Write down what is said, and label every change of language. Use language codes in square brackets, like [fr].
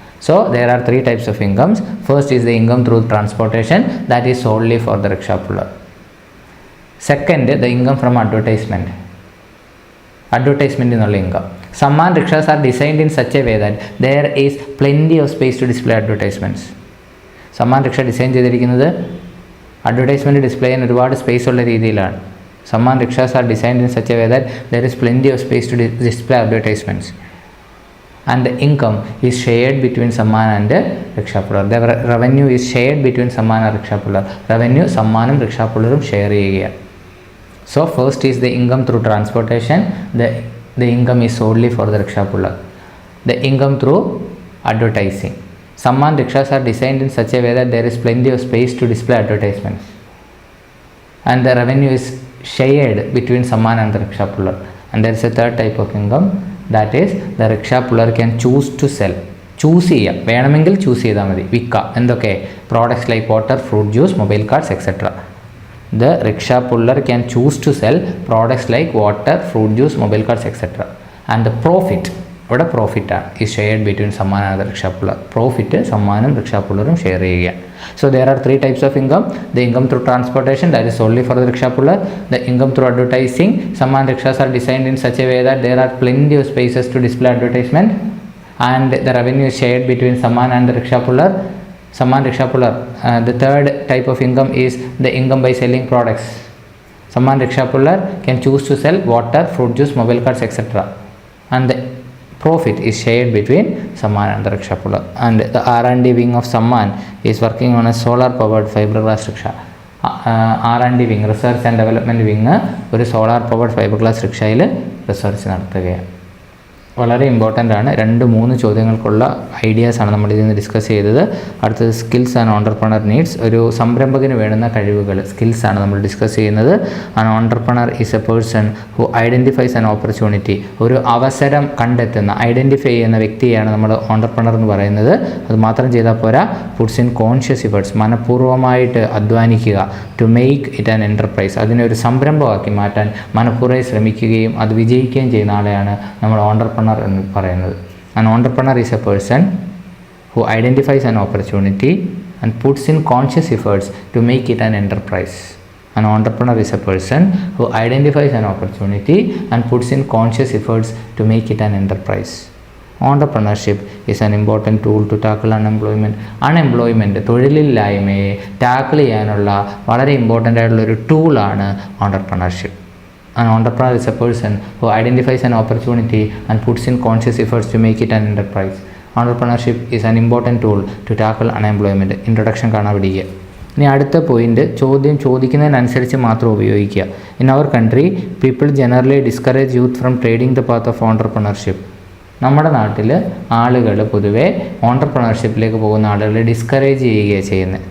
[en] So there are 3 types of incomes. First is the income through transportation, that is solely for the rickshaw puller. Second, the income from advertisement. Advertisement എന്നുള്ള income. Samman rickshaws are designed in such a way that there is plenty of space to display advertisements. [ml] Samman rickshaw design ചെയ്തിരിക്കുന്നത് advertisement display ചെയ്യാൻ ഒരുപാട് space ഉള്ള രീതിയിലാണ്. [en] Samman rickshaws are designed in such a way that there is plenty of space to display advertisements. And the income is shared between Samman and rickshaw puller. The revenue is shared between Samman and rickshaw puller. [ml] Revenue Sammanum rickshaw pullerum share ചെയ്യുക. [en] So first is the income through transportation. The income is solely for the rickshaw puller. The income through advertising. Samman rickshaws are designed in such a way that there is plenty of space to display advertisements. And the revenue is shared between Samman and the rickshaw puller. And there is a third type of income. That is the rickshaw puller can choose to sell. [ml] Choose ചെയ്യാം, വേണമെങ്കിൽ choose ചെയ്താൽ മതി. വിൽക്കാം. എന്തൊക്കെ? [en] Products like water, fruit juice, mobile cards etcetera. The rickshaw puller can choose to sell products like water, fruit juice, mobile cards etcetera. And the profit, [ml] ഇവിടെ പ്രോഫിറ്റാണ്, [en] ഈ shared between Samman and the rickshaw puller. [ml] Profit സമ്മാനും rickshaw പുള്ളറും share ചെയ്യുക. [en] So there are three types of income: the income through transportation, that is solely for the rickshaw puller; the income through advertising. Samman rickshaws are designed in such a way that there are plenty of spaces to display advertisement, and the revenue is shared between Samman and the rickshaw puller. Samman rickshaw puller. The third type of income is the income by selling products. Samman rickshaw puller can choose to sell water, fruit juice, mobile cards, etc., and the profit is shared between Samman and the rickshaw puller. And the R&D wing of Samman is working on a solar powered fiberglass rickshaw. [ml] R&D wing, research and development wing, ഒരു solar powered fibre glass റിക്ഷയിൽ research നടത്തുകയാണ്. വളരെ important ആണ്. 2-3 ചോദ്യങ്ങൾക്കുള്ള ഐഡിയാസാണ് നമ്മൾ ഇതിൽ നിന്ന് discuss ചെയ്തത്. അടുത്തത് സ്കിൽസ് ആൻഡ് ഓണ്ടർപ്രണർ നീഡ്സ്. ഒരു സംരംഭകന് വേണ്ടുന്ന കഴിവുകൾ, സ്കിൽസാണ് നമ്മൾ ഡിസ്കസ് ചെയ്യുന്നത്. [en] An entrepreneur is a person who identifies an opportunity. [ml] ഒരു അവസരം കണ്ടെത്തുന്ന, ഐഡൻറ്റിഫൈ ചെയ്യുന്ന വ്യക്തിയാണ് നമ്മൾ ഓണ്ടർപ്രണർ എന്ന് പറയുന്നത്. അത് മാത്രം ചെയ്താൽ പോരാ, [en] puts in conscious efforts, [ml] മനഃപൂർവ്വമായിട്ട് അധ്വാനിക്കുക. [en] to make it an enterprise, [ml] അതിനെ ഒരു സംരംഭമാക്കി മാറ്റാൻ മനഃപൂർവ്വം ശ്രമിക്കുകയും അത് വിജയിക്കുകയും ചെയ്യുന്ന ആളെയാണ് നമ്മൾ ഓണ്ടർപ്രണർ എന്ന് പറയുന്നത്. [en] An entrepreneur is a person who identifies an opportunity and puts in conscious efforts to make it an enterprise. An entrepreneur is a person who identifies an opportunity and puts in conscious efforts to make it an enterprise. Entrepreneurship is an important tool to tackle unemployment. [ml] തൊഴിലില്ലായ്മയെ tackle ചെയ്യാനുള്ള വളരെ important ആയിട്ടുള്ളൊരു ടൂളാണ് entrepreneurship. [en] An entrepreneur is a person who identifies an opportunity and puts in conscious efforts to make it an enterprise. Entrepreneurship is an important tool to tackle unemployment. [ml] Introduction കാണാൻ പഠിക്കുക. ഇനി അടുത്ത point, ചോദ്യം ചോദിക്കുന്നതിനനുസരിച്ച് മാത്രം ഉപയോഗിക്കുക. [en] In our country people generally discourage youth from treading the path of entrepreneurship. [ml] നമ്മുടെ നാട്ടിൽ ആളുകൾ പൊതുവേ ഓണ്ടർപ്രണർഷിപ്പിലേക്ക് പോകുന്ന ആളുകളെ ഡിസ്കറേജ് ചെയ്യുകയാണ് ചെയ്യുന്നത്.